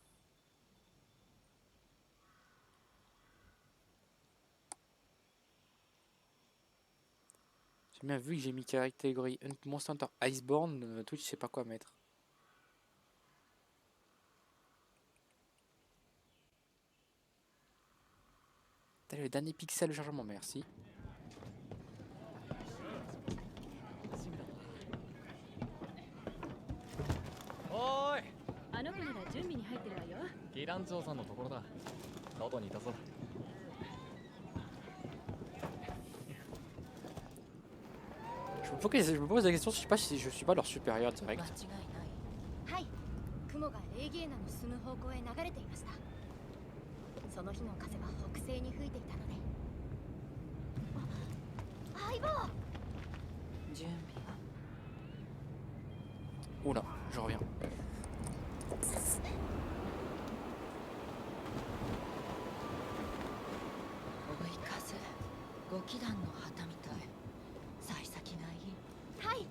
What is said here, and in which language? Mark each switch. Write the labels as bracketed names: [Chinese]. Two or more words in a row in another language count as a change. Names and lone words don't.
[French] J'ai bien vu que j'ai mis catégorie Monster Hunter Iceborne, Twitch je sais pas quoi mettre. Le dernier pixel de chargement, merci. [Japanese] あの子なら準備に入ってるわよ。ギラン長さんのところだ。外にいたぞ。 [French] Je me pose la question, je sais pas si je suis pas leur supérieur direct. [Japanese] 間違いない。はい。雲がレーゲーナの進む方向へ流れていました。その日の風は北西に吹いていたので。相棒。準備は。 [French] Oula, je reviens. [Japanese] 追い風、ご祈願の旗みたい。幸先がいい。はい。